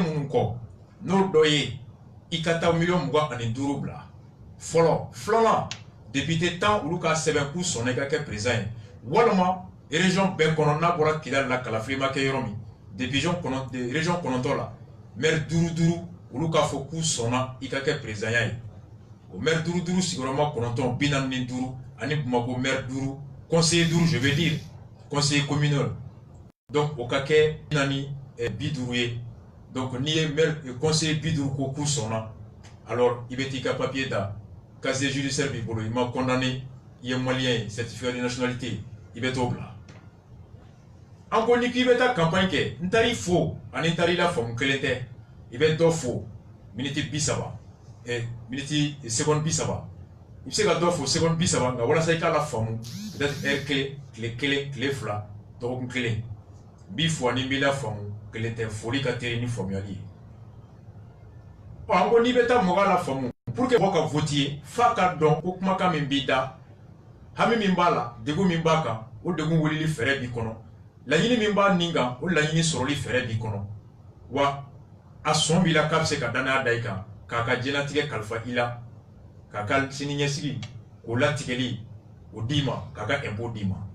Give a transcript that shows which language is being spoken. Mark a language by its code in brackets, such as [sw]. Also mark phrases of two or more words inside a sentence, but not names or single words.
[bm] minnu kɔ n'o dɔ ye i ka taa 25 bila fɔlɔ filanan député 10 olu ka sɛbɛn k'u sɔnna i ka kɛ président ye walima région bɛɛ kɔnɔ n'a bɔra Kidali la Kalafili ma kɛ yɔrɔ min région 9 la maire 5 olu k'a fɔ k'u sɔnna i ka kɛ président ye o maire 5 sigiyɔrɔma 45 ani Bamako maire 5 conseiller 5 [fr] je veux dire conseiller communal donc [bm] o ka kɛ 50 ye donc n'i ye [fr] maire conseiller [bm] 50 ko k'u sɔnna alors i bɛ t'i ka papier da [fr] casier judiciaire [bm] b'i bolo i ma condamné i ye malien ye [fr] certificat de nationalité [bm] i bɛ t'o bila an ko ni k'i bɛ taa campagne kɛ n taar'i fo ani n taar'i la faamu kelen tɛ i bɛ dɔ fo miniti 30 miniti seconde 30 i bɛ se ka dɔ fo seconde 30 nka walasa i k'a la faamu [fr] peut-être heure [bm] kelen tile kelen tile 2 dɔgɔkun kelen n b'i fo ani n b'i la faamu kelen tɛ foli ka teli ni faamuyali ye an ko n'i bɛ taa mɔgɔ la faamu [fr] pour que [bm] mɔgɔ ka voter f'a ka dɔn ko kumakan min b'i da hami min b'a la degun min b'a kan o degun wulili fɛɛrɛ b'i kɔnɔ laɲini min b'a nin kan o laɲini sɔrɔli fɛɛrɛ b'i kɔnɔ wa a sɔn b'i la k'a bɛ se ka danaya da i kan k'a ka diɲɛlatigɛ kalifa i la k'a ka siniɲɛsigi k'o latigɛli o d'i ma k'a ka impôt d'i ma